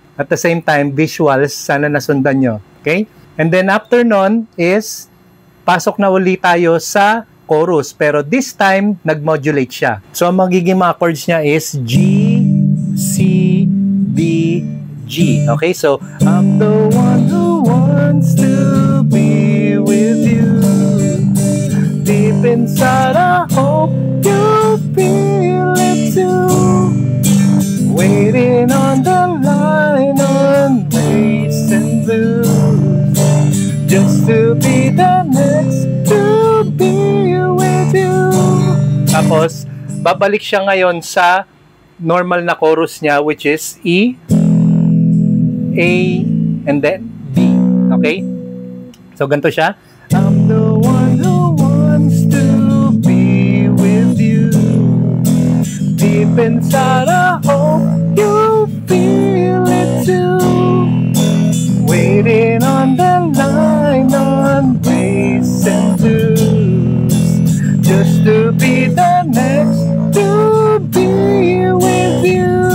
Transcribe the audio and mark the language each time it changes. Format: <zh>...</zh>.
<en>At the same time,</en> <tl>visuals, sana nasundan nyo. Okay?</tl> <en>And then after</en> <tl>nun is, pasok na ulit tayo sa chorus. Pero</tl> <en>this time,</en> <tl>nag-modulate siya. So, ang magiging mga chords niya is G, C, D, G.</tl> <en>Okay? So, I'm the one who wants to be with you. Deep inside, I hope you feel it too. Waiting on the line on race and blues, just to be the next to be with you.</en> <tl>Tapos, babalik siya ngayon sa normal na chorus niya,</tl> <en>which is</en> <tl>E, A, and then B. Okay? So, ganito siya.</tl> <en>I'm the one who wants to be with you. Deep inside, I hope you feel it too. Waiting on the line on race and blues, just to be the next to be with you.</en>